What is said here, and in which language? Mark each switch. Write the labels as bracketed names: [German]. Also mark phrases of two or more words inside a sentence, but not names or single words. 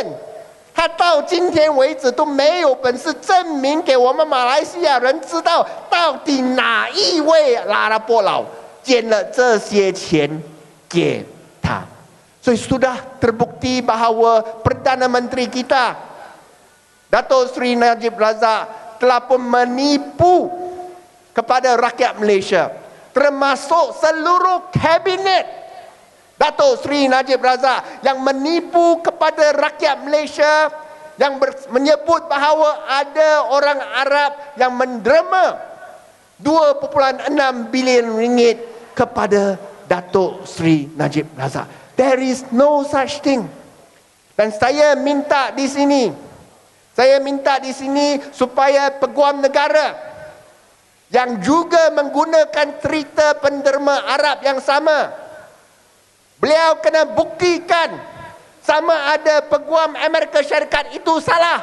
[Chinese] 他到今天为止都没有本事证明给我们马来西亚人知道，到底哪一位阿拉伯佬捐了这些钱给他。 [Malay] 所以 sudah terbukti bahawa Perdana Menteri kita Dato' Sri Najib Razak telah pun menipu kepada rakyat Malaysia, termasuk seluruh kabinet Dato' Sri Najib Razak yang menipu kepada rakyat Malaysia, yang menyebut bahawa ada orang Arab yang menderma 2.6 bilion ringgit kepada Dato' Sri Najib Razak. [English] There is no such thing. [Malay] Dan saya minta di sini supaya Peguam Negara yang juga menggunakan cerita penderma Arab yang sama, beliau kena buktikan sama ada Peguam Amerika Syarikat itu salah.